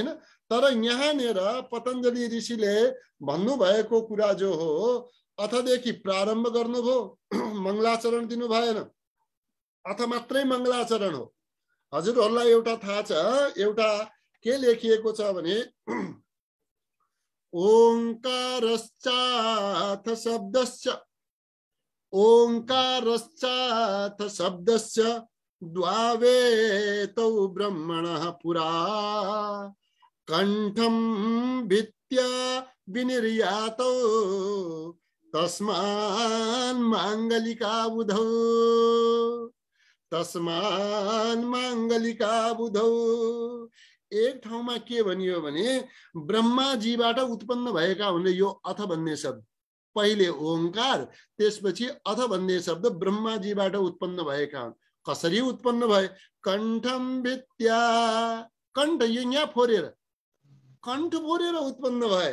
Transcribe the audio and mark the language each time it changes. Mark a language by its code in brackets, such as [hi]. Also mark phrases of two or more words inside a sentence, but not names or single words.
[ne] तर यहाँनिर पतञ्जलि ऋषिले भन्नुभएको कुरा जो हो, अथदेखि प्रारम्भ गर्नुभयो, मङ्गलाचरण दिनु भएन, अथ मात्रै मङ्गलाचरण हो। हजुरहरूलाई एउटा थाहा छ, एउटा के लेखिएको छ भने, [sa] ओंकारश्चाथ शब्दस्य, ओंकारश्चाथ शब्दस्य द्वावेतौ ब्रह्मणः पुरा कंठम भित्या विनिर्यातौ तस्मान् मांगलिका बुधौ, तस्मान् मांगलिका बुधौ। [ne] एक ठाउँमा के भनियो भने ब्रह्माजीबाट उत्पन्न भएका हुने यो अथ भन्ने शब्द, पहिले ओंकार त्यसपछि अथ भन्ने शब्द ब्रह्माजीबाट उत्पन्न भएका हुन्। कसरी उत्पन्न भए? [sa] कंठम भित्या, [ne] कंठ यो यहाँ फोरेर, कंठ फोरेर उत्पन्न भए।